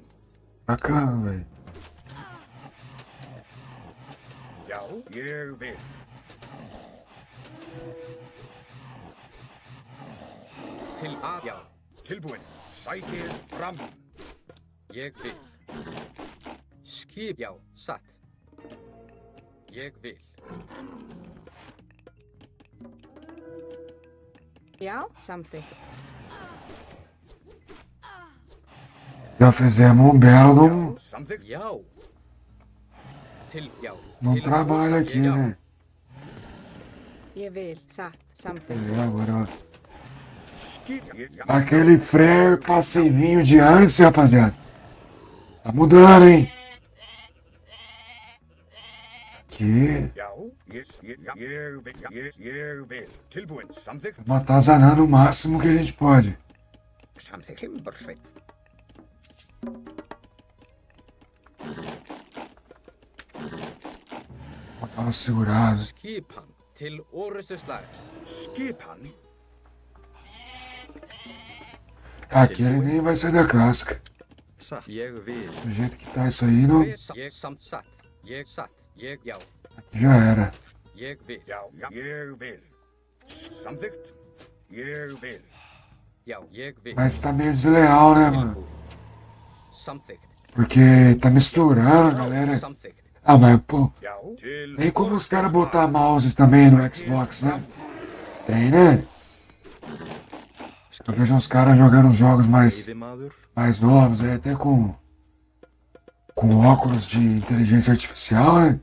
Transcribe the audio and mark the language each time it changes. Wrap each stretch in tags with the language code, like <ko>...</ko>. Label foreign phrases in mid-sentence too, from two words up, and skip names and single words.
<pt>Bacana, velho.</pt> <is>Já, ég vil. Já. Tilbúin. Sækið fram. Ég vil. Skip. Já, satt. Ég vil. Já, samþykkt.</is> <pt>Já fizemos um belo</pt> <is>Já. Já.</is> <pt>num trabalho aqui, né?</pt> <is>Ég vil. Satt. Samþykkt.</is> <pt>É, agora, ó. Aquele Freyr passivinho de antes, rapaziada. Tá mudando, hein? Aqui. Estamos atazanando o máximo que a gente pode.</pt> <is>Timbursveit.</is> <pt>Botar uma segurada.</pt> <is>Skipan. Til orustuslag. Skipan.</is> <pt>Aqui ele nem vai ser da clássica.</pt> <is>Ég vil.</is> <pt>Do jeito que tá isso aí, não.</pt> <is>Ég samt satt. Ég satt. Ég já.</is> <pt>Aqui já era.</pt> <is>Ég vil. Já, ég vil. Samþykkt. Ég vil. Já, ég vil.</is> <pt>Mas tá meio desleal, né, mano?</pt> <is>Samþykkt.</is> <pt>Porque tá misturando, galera. Ah, mas, pô, tem como os caras botar mouse também no Xbox, né? Tem, né? Eu vejo uns caras jogando uns jogos mais novos, até com óculos de inteligência artificial, né?</pt>